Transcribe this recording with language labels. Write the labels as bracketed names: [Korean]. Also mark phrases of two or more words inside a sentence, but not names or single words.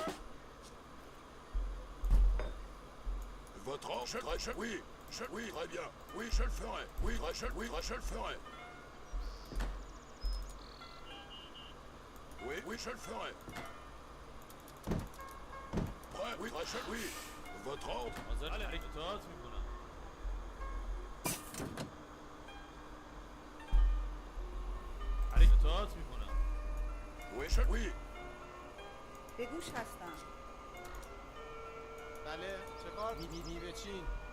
[French] Votre ordre? Oui, oui, très bien. Oui, je le ferai. Oui, je le ferai. Oui, oui, je le ferai. Prêt, oui, oui. Votre ordre? [Persian] حاضر اطاعت میکنم. اطاعت میکنم. [French] Oui, oui. [Persian] به گوش هستم بله چکار میوه چین